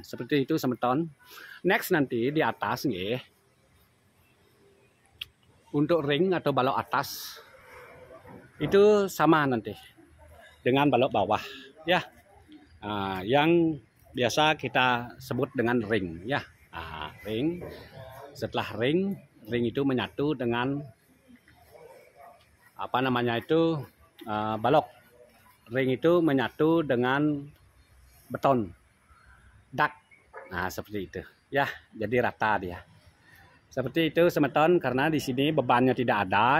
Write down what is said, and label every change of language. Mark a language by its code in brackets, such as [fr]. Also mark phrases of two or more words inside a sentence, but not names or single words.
[id] Seperti itu semeton. Next nanti di atas nih, untuk ring atau balok atas itu sama nanti dengan balok bawah ya. Yang biasa kita sebut dengan ring ya. Ring. Setelah ring itu menyatu dengan apa namanya itu balok. Ring itu menyatu dengan beton dak. Nah, seperti itu ya. Jadi rata dia. Seperti itu semeton, karena di sini bebannya tidak ada.